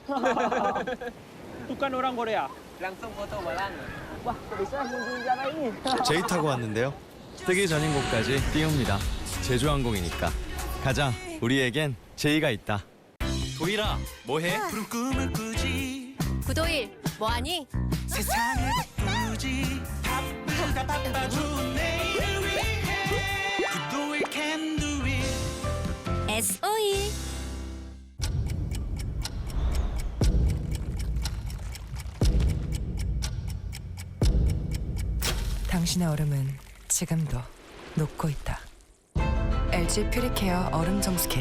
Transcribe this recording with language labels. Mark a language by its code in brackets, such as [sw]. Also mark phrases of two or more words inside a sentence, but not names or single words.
[id] Bukan orang Korea. Langsung foto bareng. Wah, bisa kunjungi cara ini. [ko] 제이 타고 왔는데요. 뜨기 전인 곳까지 띄웁니다. 제주항공이니까. 가자, 우리에겐 제이가 있다. 도일아, 뭐해? 푸른 꿈을 꾸지. 구도일, 뭐하니? 세상을 바꾸지. 바쁘다 바빠도 내일을 위해. [en] 구도일 can do it. [ko] SOE. 당신의 얼음은 지금도 녹고 있다. LG 퓨리케어 얼음 정수기.